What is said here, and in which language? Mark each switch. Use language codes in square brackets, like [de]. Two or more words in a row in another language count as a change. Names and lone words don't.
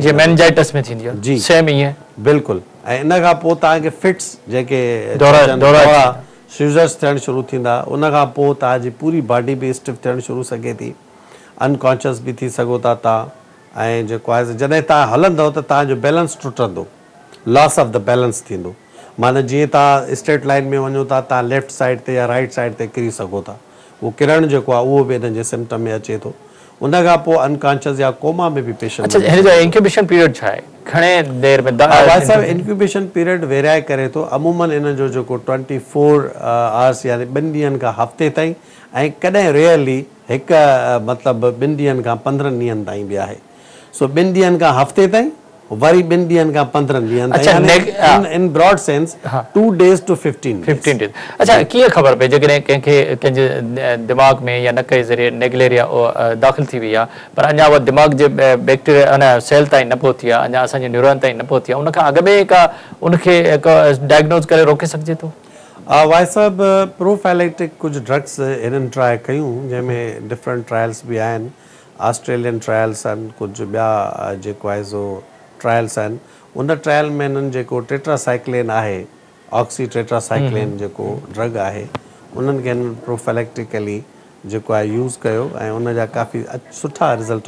[sd] जीअं मेनिंजाइटिस में थींदी आहे जी सेम ईअं बिल्कुलु ऐं इन खां पोइ तव्हांखे फिट्स जेके सीज़र्स थियणु शुरू थींदा उन खां पोइ तव्हांजी पूरी बॉडी बि स्टिफ थियणु शुरू सघे थी अनकॉन्शियस बि थी सघो था तव्हां ऐं जेको आहे जॾहिं तव्हां हलंदव त तव्हांजो बैलेंस टुटंदो [en] loss of the balance [sd] थींदो माना जीअं तव्हां [en] straight line [sd] में वञो था तव्हां [en] left side [sd] ते या [en] right side [sd] ते किरी सघो था उहो किरण जेको आहे उहो बि हिन जे सिम्पटम में अचे थो उन खां पोइ अनकॉन्शियस या कोमा में बि पेशेंट हिन जो [en] incubation period [sd] छा आहे घणे देर में [en] incubation period [sd] वेराए करे थो अमूमन इन जो जेको 24 आवर्स यानी 2 ॾींहंनि खां हफ़्ते ताईं ऐं कॾहिं रेयरली हिकु मतिलबु 2 ॾींहंनि खां 15 ॾींहंनि ताईं बि आहे सो 2 ॾींहंनि खां हफ़्ते ताईं वरी 2 ॾींहंनि खां 15 ॾींहंनि ताईं इन [en] broad sense 2 days to 15 days [sd] अच्छा कीअं ख़बर पए जेकॾहिं कंहिंजे दिमाग़ में या नक जे ज़रिए नेगलेरिया दाख़िल थी वई आहे पर अञा उहा दिमाग़ जे बैक्टीरिया अञा सेल ताईं न पहुती आहे अञा असांजे न्यूरॉन ताईं न पहुती आहे उनखां अॻु में का उनखे डायग्नोज़ करे रोके सघिजे थो भाई साहब प्रोफाइलेक्टिक कुझु ड्रग्स हिननि ट्राए कयूं जंहिंमें [en] different trials [sd] बि आहिनि [en] Australian trials [sd] आहिनि कुझु ॿिया जेको आहे सो ट्रायल्स आहिनि उन ट्रायल में हिननि जेको टेट्रासाइक्लिन आहे ऑक्सी टेट्रासाइक्लिन जेको ड्रग आहे उन्हनि खे हिननि प्रोफाइलेक्टिकली जेको आहे यूज़ कयो ऐं उनजा काफ़ी सुठा रिज़ल्ट